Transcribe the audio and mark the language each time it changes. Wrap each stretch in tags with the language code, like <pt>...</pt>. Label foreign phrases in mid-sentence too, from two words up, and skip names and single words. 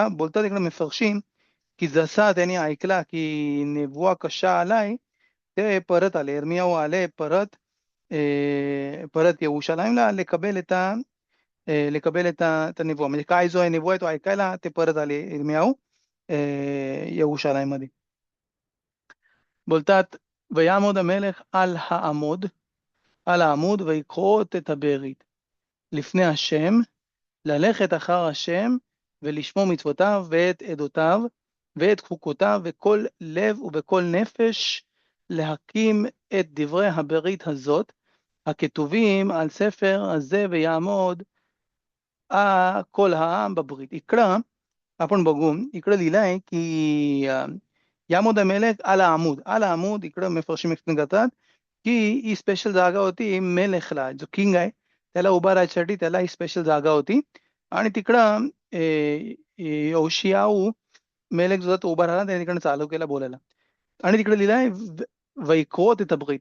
<mr>बोलतात इकडे मफरशी की जसा त्यांनी ऐकला की नेबुआ कशा आलाय ते परत आले. इर्मियाहू आले परत येरुशलेमला</mr> <he>לקבל את הנבואה</he> <mr>म्हणजे काय जो आहे नेबुआ आहे तो ऐकायला ते परत आले इर्मियाहू येरुशलेममध्ये.</mr> <he>बोलतात ויעמוד המלך על העמוד ויקרוט את הברית לפני השם ללכת אחר השם ולשמור מצוותיו ואת עדותיו ואת חוקותיו בכל לב ובכל נפש להקים את דברי הברית הזאת, הכתובים על ספר הזה ויעמוד כל העם बबरीत.</he> <mr>इकडं आपण बघू, इकडं लिहिलं आहे की</mr> <he>ויעמוד המלך על העמוד</he> <mr>इकडं मफरशिम एक्सप्लेन करतात की ही स्पेशल जागा होती मेलेखला, जो किंग आहे त्याला उभा राहायसाठी त्याला ही स्पेशल जागा होती. आणि तिकडं योशियाऊ मेलेक जो तो उभा राहिला त्याने तिकडे चालू केला बोलायला. आणि तिकडे लिहिलं आहे</mr> <he>ויכרות הברית.</he>